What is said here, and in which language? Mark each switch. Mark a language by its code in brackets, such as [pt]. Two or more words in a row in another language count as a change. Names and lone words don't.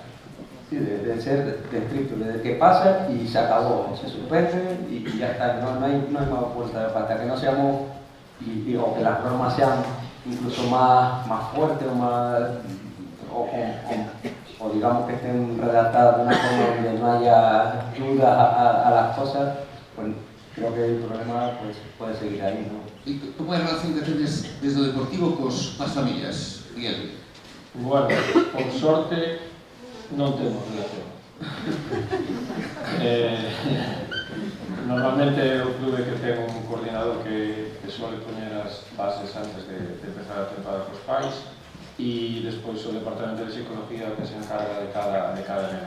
[es] Sí, de ser estrictos, de que pasa y se acabó, se suspende y ya está, no hay más vuelta de pata, que no seamos, o que las normas sean incluso más fuertes o digamos que estén redactadas de una forma donde no haya dudas a las cosas, pues creo que el problema pues, puede seguir ahí, ¿no? [gl] E como é a relación que tedes desde o Deportivo cos familias, Miguel? Bueno, por sorte non temos relación. Normalmente o clube que ten un coordinador que suele poñer as bases antes de empezar a temporada cos pais, e despois o departamento de psicología que se encarga de cada neno.